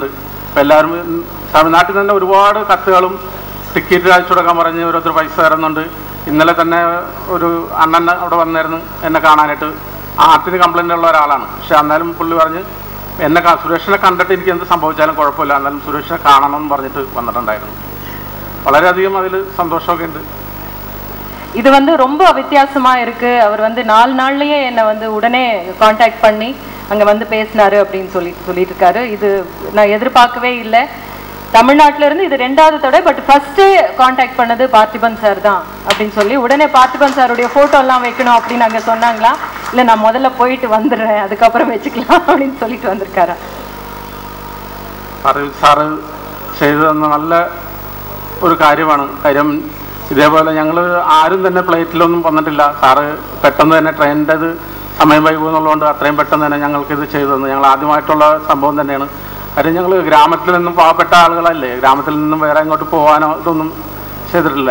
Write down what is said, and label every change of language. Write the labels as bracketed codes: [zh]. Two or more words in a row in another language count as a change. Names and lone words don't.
[ml] ഇപ്പം എല്ലാവരും തമിഴ്നാട്ടിൽ തന്നെ ഒരുപാട് കത്തുകളും ടിക്കറ്റ് അയച്ചു കൊടുക്കാൻ പറഞ്ഞ് ഓരോരുത്തർ പൈസ തരുന്നുണ്ട്. ഇന്നലെ തന്നെ ഒരു അണ്ണൻ അവിടെ വന്നിരുന്നു എന്നെ കാണാനായിട്ട്. ഹാർട്ടിന് കംപ്ലൈൻ്റ് ഉള്ള ഒരാളാണ്. പക്ഷെ എന്നാലും പുള്ളി പറഞ്ഞ് സുരേഷിനെ കണ്ടിട്ട് എനിക്ക് എന്ത് സംഭവിച്ചാലും കുഴപ്പമില്ല, എന്നാലും സുരേഷിനെ കാണണം എന്ന് പറഞ്ഞിട്ട് വന്നിട്ടുണ്ടായിരുന്നു. വളരെയധികം അതിൽ சந்தோஷமൊക്കെ ഉണ്ട്. [ta] இது ரொம்ப வித்தியாசமா இருக்கு. அவர் 4 நாள்லயே என்னை உடனே கான்டாக்ட் பண்ணி அங்க பேசினாரு அப்படின்னு சொல்லிட்டு இருக்காரு. இது நான் எதிர்பார்க்கவே இல்லை. தமிழ்நாட்டில இருந்து இது 2வது தடவை. [en] but first contact [ta] பண்ணது பார்த்திபன் சார் தான் அப்படின்னு சொல்லி உடனே பார்த்திபன் சாருடைய போட்டோ எல்லாம் வைக்கணும் அப்படின்னு அங்க சொன்னாங்களா? இல்ல நான் முதல்ல போயிட்டு வந்துடுறேன், அதுக்கப்புறம் வச்சுக்கலாம் அப்படின்னு சொல்லிட்டு வந்திருக்காரா? [ml] സാറ് ചെയ്തു തന്ന നല്ല ഒരു കാര്യമാണ്. കാര്യം ഇതേപോലെ ഞങ്ങൾ ആരും തന്നെ ഫ്ലൈറ്റിലൊന്നും വന്നിട്ടില്ല. സാറ് പെട്ടെന്ന് തന്നെ ട്രെയിനിൻ്റെത് സമയം വൈകുമെന്നുള്ളതുകൊണ്ട് അത്രയും പെട്ടെന്ന് തന്നെ ഞങ്ങൾക്കിത് ചെയ്തു തന്നു. ഞങ്ങൾ ആദ്യമായിട്ടുള്ള സംഭവം തന്നെയാണ്. കാര്യം ഞങ്ങൾ ഗ്രാമത്തിൽ നിന്നും പാവപ്പെട്ട ആളുകളല്ലേ, ഗ്രാമത്തിൽ നിന്നും വേറെ ഇങ്ങോട്ട് പോകാനോ ഇതൊന്നും ചെയ്തിട്ടില്ല.